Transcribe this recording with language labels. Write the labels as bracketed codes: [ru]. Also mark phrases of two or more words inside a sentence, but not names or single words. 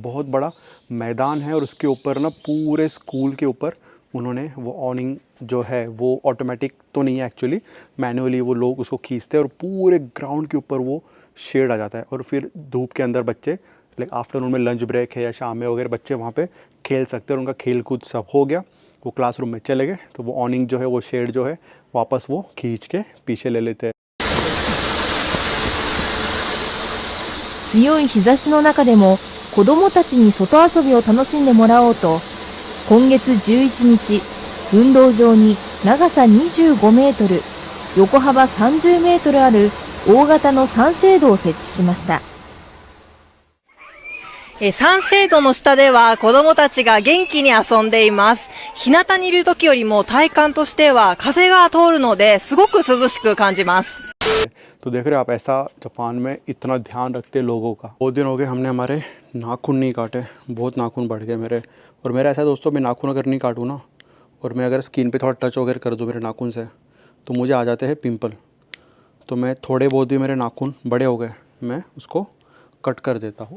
[hi] बहुत बड़ा मैदान है और उसके ऊपर ना पूरे स्कूल के ऊपर उन्होंने वो ऑनिंग जो है वो ऑटोमेटिक तो नहीं है [en] actually, manually [hi] वो लोग उसको खींचते हैं और पूरे ग्राउंड के ऊपर वो शेड आ जाता है। और फिर धूप के अंदर बच्चे [en] like afternoon [hi] में [en] lunch break [hi] है या शाम में वगैरह बच्चे वहाँ पे खेल सकते हैं। और उनका खेल कूद सब हो गया, वो क्लासरूम में चले गए, तो वो ऑनिंग जो है, वो शेड जो है, वापस वो खींच के पीछे ले लेते हैं। [ja] 強い日差しの中でも子どもたちに外遊びを楽しんでもらおうと、今月11日、運動場に長さ25メートル、横幅30メートルある大型のサンシェードを設置しました。サンシェードの下では子どもたちが元気に遊んでいます。日向にいる時よりも体感としては風が通るのですごく涼しく感じます。 [hi] तो देख रहे हो आप, ऐसा जापान में इतना ध्यान रखते लोगों का। बहुत दिन हो गए हमने हमारे नाखून नहीं काटे, बहुत नाखून बढ़ गए मेरे। और मेरा ऐसा दोस्तों, मैं नाखून अगर नहीं काटूँ ना, और मैं अगर स्किन पे थोड़ा टच वगैरह कर दूँ मेरे नाखून से, तो मुझे आ जाते हैं पिंपल। तो मैं थोड़े बहुत भी मेरे नाखून बड़े हो गए, मैं उसको कट कर देता हूँ।